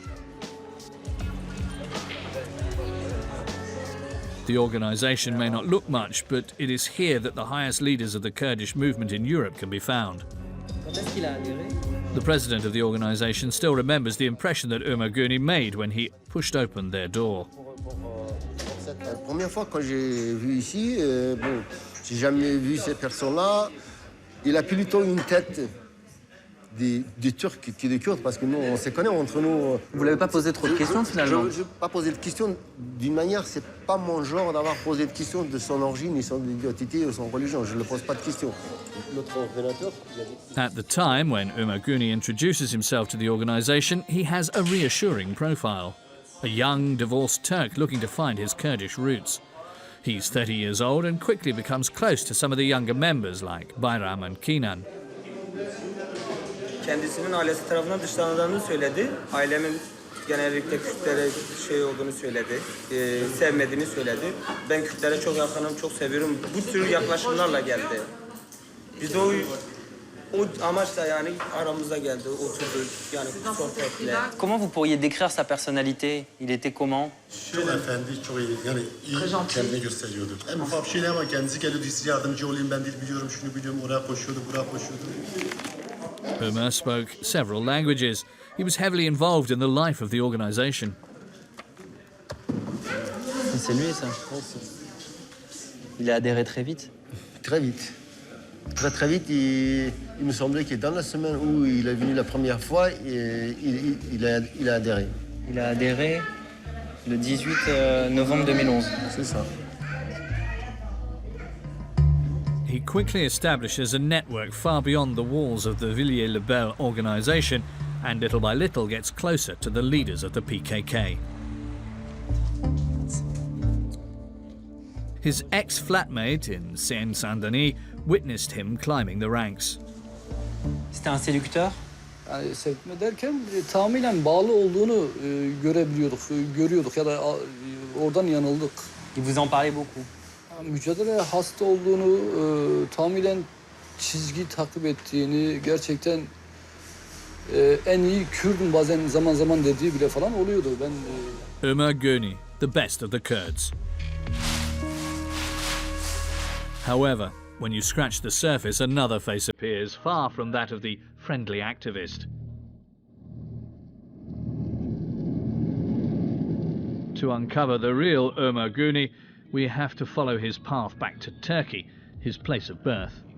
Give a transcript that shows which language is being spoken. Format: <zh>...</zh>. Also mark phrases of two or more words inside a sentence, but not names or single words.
<en>The organisation may not look much, but it is here that the highest leaders of the Kurdish movement in Europe can be found. The president of the organisation still remembers the impression that Omer Guney made when he pushed open their door.</en> <fr>La première fois quand j'ai vu ici, bon, j'ai jamais vu cette personne-là. Il a plutôt une tête des Turcs que des Kurdes, parce que nous, on se connaît entre nous. Vous l'avez pas posé trop de questions finalement? Je n'ai pas posé de questions. D'une manière, c'est pas mon genre d'avoir posé de questions de son origine, ni son identité ou son religion. Je ne pose pas de questions. Notre ordinateur.</fr> <en>At the time, when Omer Guney introduces himself to the organisation, he has a reassuring profile. A young, divorced Turk looking to find his Kurdish roots. He's 30 years old and quickly becomes close to some of the younger members like Bayram and Kenan.</en> <tr>Kendisinin ailesi tarafından dışlandığını söyledi. Ailemin genellikle Kürtlere şey olduğunu söyledi. Sevmediğini söyledi. Ben Kürtlere çok yakınım, çok seviyorum. Bu tür yaklaşımlarla geldi. Biz de o amaçla yani aramıza geldi, oturdu yani sohbetle.</tr> <fr>Comment vous pourriez décrire sa personnalité? Il était comment?</fr> <tr>Çok efendi, çok iyi. Yani iyi kendini gösteriyordu. En ufak bir şeyle ama kendisi geliyordu, size yardımcı olayım, ben dil biliyorum, şunu biliyorum, oraya koşuyordu, buraya koşuyordu.</tr> <en>Omer spoke several languages. He was heavily involved in the life of the organisation.</en> <fr>C'est lui ça? Il a adhéré très vite? Très vite. Très vite, il me semblait que dans la semaine où il est venu la première fois, il a adhéré. Il a adhéré le 18 novembre 2011. C'est ça.</fr> <en>He quickly establishes a network far beyond the walls of the Villiers-le-Bel organisation and little by little gets closer to the leaders of the PKK. His ex-flatmate in Seine-Saint-Denis witnessed him climbing the ranks.</en> <fr>C'était un séducteur?</fr> <tr>Yani sevme derken tamamen bağlı olduğunu görebiliyorduk, görüyorduk ya da oradan yanıldık.</tr> <fr>Il vous en parlait beaucoup.</fr> <tr>Mücadele hasta olduğunu, tamamen çizgi takip ettiğini, gerçekten en iyi Kürdüm bazen zaman zaman dediği bile falan oluyordu.</tr> <en>Omer Guney, the best of the Kurds. However, when you scratch the surface, another face appears, far from that of the friendly activist. To uncover the real Omer Guney, we have to follow his path back to Turkey, his place of birth.</en>